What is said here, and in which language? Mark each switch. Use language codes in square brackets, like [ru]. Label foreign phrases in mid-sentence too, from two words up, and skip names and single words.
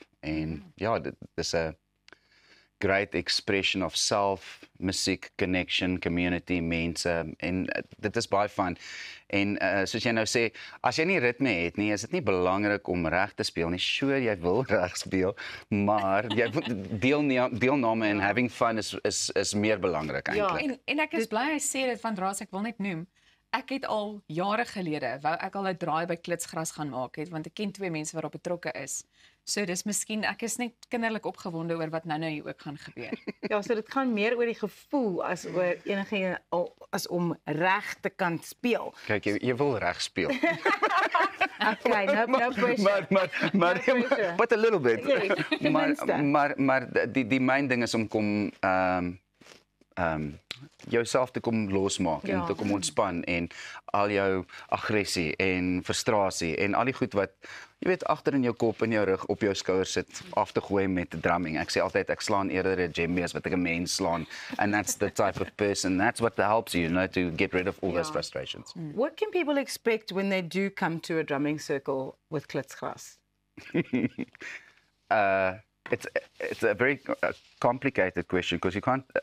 [af] En ja, dit is 'n [en] great expression of self, [af] musiek, connection, community, mense en dit is baie fun. En soos jy nou sê, as jy nie ritme het nie, is dit nie belangrik om reg te speel nie. Sure, jy wil reg speel, maar jy deelname en [en] having fun [af] is meer belangrik eintlik. Ja, en ek is bly hy sê dit, want Raas, ek wil net noem, ek het al jare gelede, wou ek al 'n draai by Klitsgras gaan maak het, want ek ken 2 mense wat op betrokke is. So dis miskien, ek is net kinderlik opgewonde oor wat nou hier ook gaan gebeur. Ja, so dit gaan meer oor die gevoel as oor enige as om reg te kan speel. Kyk, jy wil reg speel. [en] Okay, no pressure. Maar but a little bit. [af] Maar die main ding is om kom jouself te kom losmaak en te kom ontspan en al jou aggressie en frustrasie en al die goed wat jy weet agter in jou kop en jou rug op jou skouers sit af te gooi met drumming. Ek sê altyd ek slaan eerder 'n djembe as wat ek 'n mens slaan, [en] and that's the type of person, that's what helps you, to get rid of all those frustrations. What can people expect when they do come to a drumming circle with Klitsgras? It's a very complicated question because you can't.